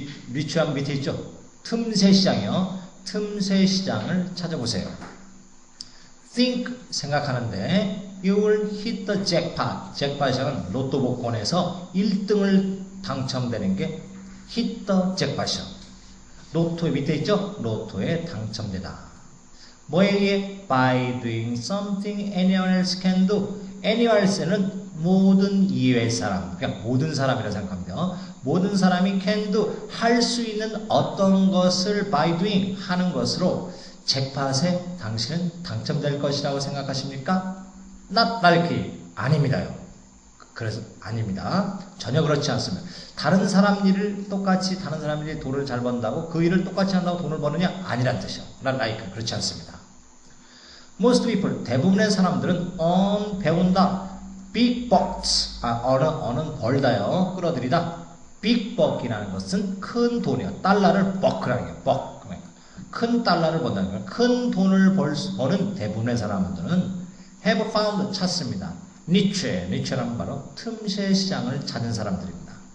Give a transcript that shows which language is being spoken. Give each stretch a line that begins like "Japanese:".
Korean: niche한 밑에 있죠. 틈새 시장이요. 틈새 시장을 찾아보세요.
English: think
Korean: 생각하는데
English: you will hit the jackpot.
Korean: jackpot은 로또 복권에서 1등을 당첨되는 게
English: hit the jackpot
Korean: 이요. 로또 밑에 있죠. 로또에 당첨되다. 뭐에 의해?
English: by doing something anyone else can do.
Korean: anyone else는 모든 이외의 사람, 그냥 모든 사람이라 생각합니다. 모든 사람이
English: can do,
Korean: 할 수 있는 어떤 것을
English: by doing,
Korean: 하는 것으로 잭팟에 당신은 당첨될 것이라고 생각하십니까?
English: not likely,
Korean: 아닙니다요. 그래서 아닙니다. 전혀 그렇지 않습니다. 다른 사람 일을 똑같이 다른 사람 일이 돈을 잘 번다고 그 일을 똑같이 한다고 돈을 버느냐? 아니란 뜻이요.
English: not like,
Korean: 그렇지 않습니다.
English: Most people,
Korean: 대부분의 사람들은 earn, 배운다.
English: big bucks, earn은
Korean: 벌다요. 끌어들이다. big buck이라는 것은 큰 돈이요. 달러를 buck라는 게 buck. 큰 달러를 번다는 거예요. 큰 돈을 버는 대부분의 사람들은
English: have found,
Korean: 찾습니다. niche는 바로 틈새 시장을 찾은 사람들입니다.